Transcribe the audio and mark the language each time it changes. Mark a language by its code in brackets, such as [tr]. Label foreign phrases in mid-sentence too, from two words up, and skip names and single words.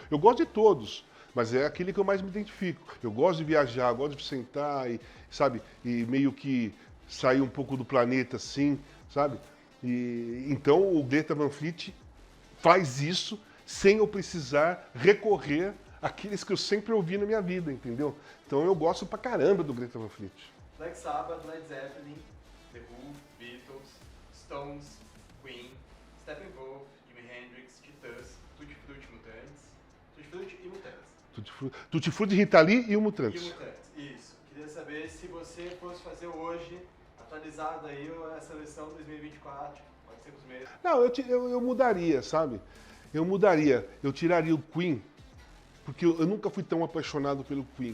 [pt] Eu gosto de todos, mas é aquele que eu mais me identifico. Eu gosto de viajar, gosto de sentar e, sabe, e meio que sair um pouco do planeta assim, sabe? E então o Greta Van Fleet faz isso sem eu precisar recorrer àqueles que eu sempre ouvi na minha vida, entendeu? Então eu gosto pra caramba do Greta Van Fleet. Black Sabbath, Led Zeppelin, The Who, Beatles, Stones, Queen, Steppenwolf, Jimi Hendrix, Titãs, Tutti Frutti Mutantes, Tutti Frutti e Mutantes. Tutti Frutti, Rita Lee e o E Mutantes. Mutantes, isso. Queria saber se você fosse fazer hoje, atualizado aí, a seleção 2024, pode ser com os meses. Não, eu mudaria, sabe? Eu mudaria. Eu tiraria o Queen, porque eu nunca fui tão apaixonado pelo Queen.